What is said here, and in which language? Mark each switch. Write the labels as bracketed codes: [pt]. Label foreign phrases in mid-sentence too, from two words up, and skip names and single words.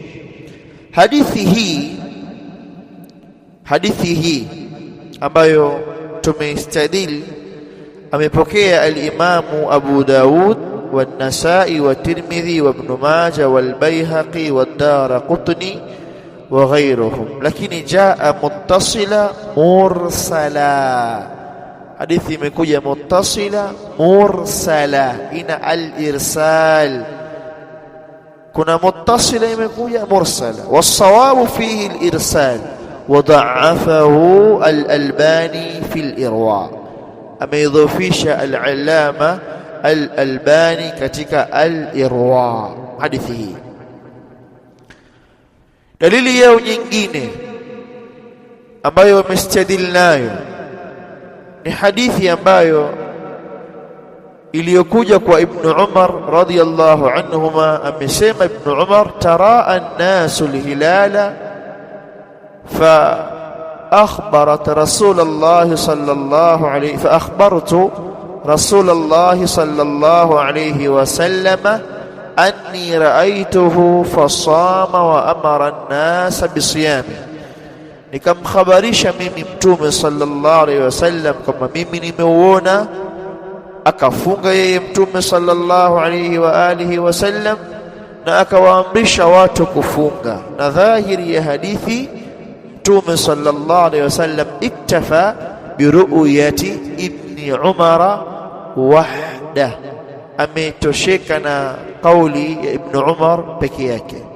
[sw] Hadithi hii ambayo tumeistadili amepokea al-Imamu Abu Daud wa An-Nasa'i wa Tirmidhi wa Ibn Majah wal Bayhaqi wa Daraqutni [ar] وغيرهم, [sw] lakini [ar] جاء متصلا مرسلا. [sw] Hadithi imekuja [ar] متصلا مرسلا, [sw] ina al-irsal. Kuna muttasila imekuja mursala, [ar] والصواب فيه الإرسال وضعفه الألباني في الإرواء. [sw] Ameidhofisha al-Allama al-Albani katika al-Irwa hadithi hii. Dalili yao nyingine ambayo wamestadili nayo ni hadithi ambayo iliyokuja kwa Ibn Umar [ar] رضي الله عنهما. Amesema Ibn Umar, تراءى الناس الهلال فأخبرت رسول الله صلى الله عليه فأخبرت رسول الله صلى الله عليه وسلم أني رأيته فصام وأمر الناس بصيام, [sw] nikamkhabarisha mimi Mtume [ar] صلى الله عليه وسلم [sw] kama mimi nimeuona, akafunga yeye Mtume [ar] صلى الله عليه وآله وسلم, [sw] na akawaamrisha watu kufunga. Na dhahiri ya hadithi, Mtume [ar] صلى الله عليه وسلم اكتفى برؤية ابن عمر وحده, [sw] ametosheka na kauli ya Ibn Umar peke yake.